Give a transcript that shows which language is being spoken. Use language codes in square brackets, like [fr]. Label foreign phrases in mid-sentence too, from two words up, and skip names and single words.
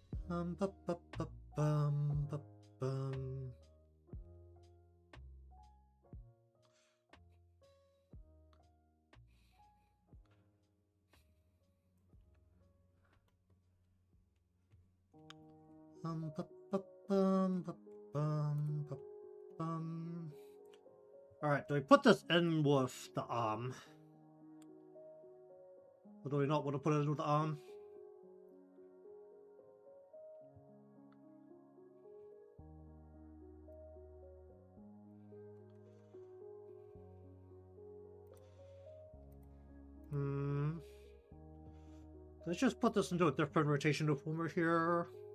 [en] Ba, ba, ba, bum, ba, bum. Ba, ba, bum, ba, bum, ba, bum. Alright, do we put this in with the arm? Or do we not want to put it in with the arm? Let's just put this into a different rotational former here.